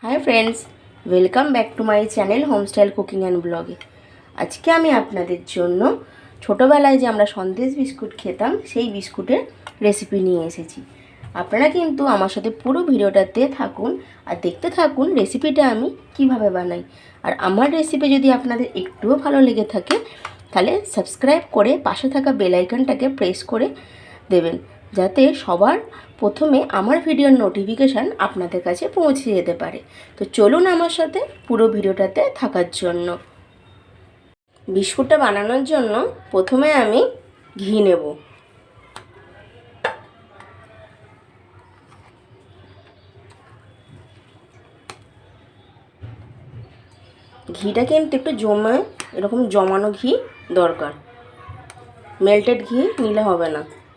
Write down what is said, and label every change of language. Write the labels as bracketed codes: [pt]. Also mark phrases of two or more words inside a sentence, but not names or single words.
[en] Hi friends, welcome back to my channel Homestyle Cooking and Blog. [bn] আজকে আমি আপনাদের জন্য ছোটবেলায় যে আমরা সন্দেশ বিস্কুট খেতাম সেই বিস্কুটের রেসিপি নিয়ে এসেছি। আপনারা কিন্তু আমার সাথে পুরো ভিডিওটাতে থাকুন আর দেখতে থাকুন রেসিপিটা আমি কিভাবে বানাই। আর আমার রেসিপি যদি আপনাদের একটুও ভালো লেগে থাকে তাহলে সাবস্ক্রাইব করে পাশে থাকা বেল আইকনটাকে প্রেস করে দেবেন যাতে সবার প্রথমে আমার ভিডিওর নোটিফিকেশান আপনাদের কাছে পৌঁছে যেতে পারে। তো চলুন আমার সাথে পুরো ভিডিওটাতে থাকার জন্য। বিস্কুটটা বানানোর জন্য প্রথমে আমি ঘি নেব। ঘিটা কিন্তু একটু এরকম জমানো ঘি দরকার, মেল্টেড ঘি নিলে হবে না।